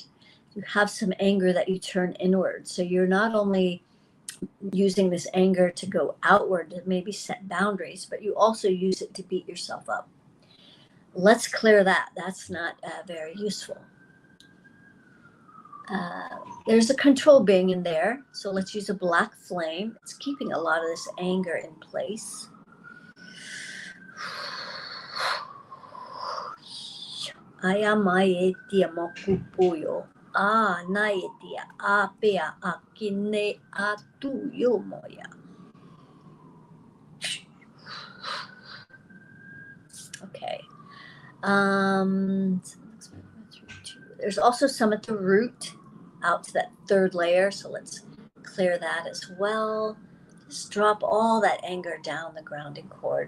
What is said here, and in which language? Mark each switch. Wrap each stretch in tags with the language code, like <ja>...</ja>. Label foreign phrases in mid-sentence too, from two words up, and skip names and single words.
<en>You have some anger that you turn inward. So you're not only using this anger to go outward to maybe set boundaries, but you also use it to beat yourself up. Let's clear that. That's not very useful. There's a control being in there. So let's use a black flame. It's keeping a lot of this anger in place. Ayamaetia mokupuyo. Naetia apea akine atuyo moya. Okay. There's also some at the root, out to that third layer. So let's clear that as well. Just drop all that anger down the grounding cord.</en>